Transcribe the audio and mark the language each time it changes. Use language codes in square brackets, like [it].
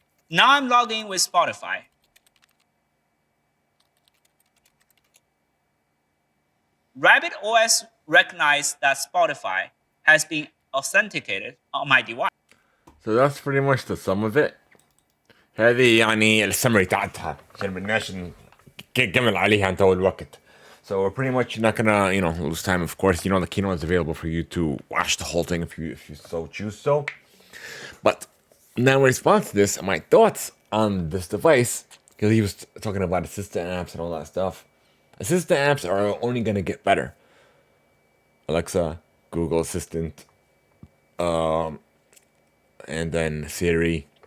[en] Now I'm logged in with Spotify. Rabbit OS recognized that Spotify has been authenticated on my device. So that's pretty much the sum of it. [ar] هذه يعني السمري تاعتها عشان بدناش نكمل عليها انت الوقت. [en] So we're pretty much not gonna, lose time. Of course, the keynote is available for you to watch the whole thing if you so choose so. But now in response to this, my thoughts on this device, because he was talking about assistant apps and all that stuff. Assistant apps are only gonna get better. Alexa, Google Assistant, and then Siri.